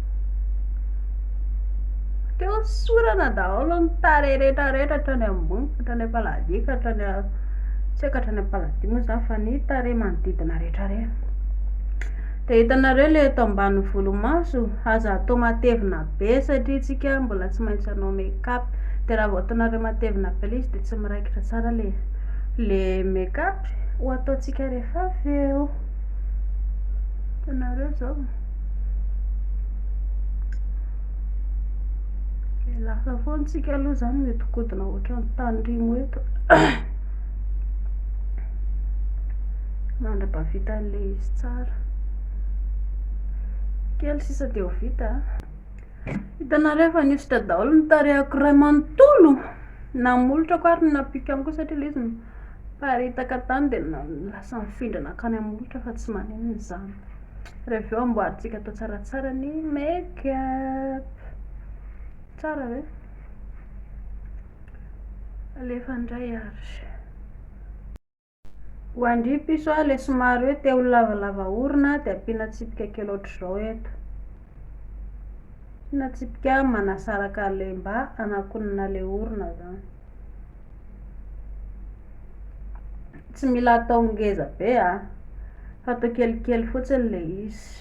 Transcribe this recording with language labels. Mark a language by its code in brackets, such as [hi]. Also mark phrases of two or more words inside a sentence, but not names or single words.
[mg] Dia hosorana daholo ny tarehy rehetrarehetra hatrany ambony hatrany am-paladika hatrany tsy haiko hatrany am-paladia moa zany fa ny tarehy manodidina rehetrarehetra. Dia hitanareo ilay eto ambanin'ny volomaso aza atao matevina be satria tsika mbola tsy maintsy hanao make-up. Dia raha vao ataonareo matevina be ilay izy dia tsy miraikitra tsara le make-up ho ataontsika rehefa avy eo. Hitanareo zao lasa foana tsika aloha zany mihodikodina ohatran'ny tandrimo eto mandra-bavita an'ilay izy tsara kely sisa dia ho vita. Hitanareo efa nihosotra daholo ny tarehako iray manontolo, namolotrako ary napika koa satria ilay izy paritaka tany dia lasa mifindrana akany amolotra fa tsy manino izany. Rehefa eo amboarintsika atao tsaratsara ny make-up tsara ve? Alefa indray ary ho andry piso ilay somary hoe te ho lavalava orona dia ampiana tsipika kely ohatr'izao eto, ampiana tsipika manasaraka ilay mba hanakonana ilay orona zany, tsy mila atao ngeza be fa atao kelikely fotsiny ilay izy.